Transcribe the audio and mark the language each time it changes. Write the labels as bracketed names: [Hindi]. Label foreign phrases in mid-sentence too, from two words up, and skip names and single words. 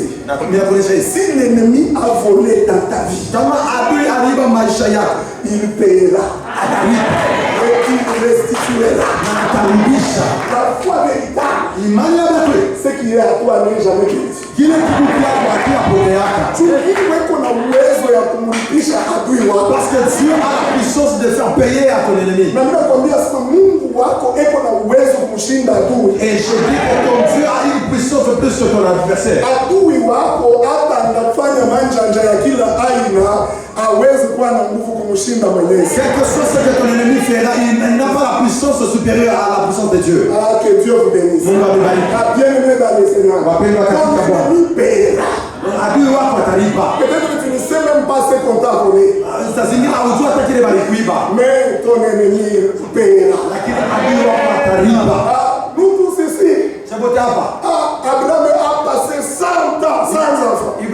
[French] Si l'ennemi a volé dans ta vie, il paiera. Et il restituera. La foi véritable, ce qui est à toi n'est jamais perdu. Tu qu'on a [Swahili] uwezo ya kumlipisha adui wako. [French] Parce que Dieu a la puissance de faire payer à ton ennemi. [Swahili] Na mimi nakwambia sasa Mungu wako eko na uwezo kumshinda adui. [French] Et je dis que ton Dieu a une puissance de plus que ton adversaire. [Swahili] Adui wako hata anafanya manjanja ya kila aina hawezi kuwa na nguvu kumshinda mwenyewe. [French] Quelque chose que ton ennemi fera, il n'a pas la puissance supérieure à la puissance de Dieu. Ah, que Dieu vous bénisse. [Swahili] Mungu akubariki. [French] Bien-aimé dans le Seigneur. [Swahili] Wapendwa katika Bwana. [French] Peut-être que tu ne sais même pas ce qu'on t'a volé. Mais ton ennemi paiera. Nous tous ici, Abraham a passé 100 ans sans enfant.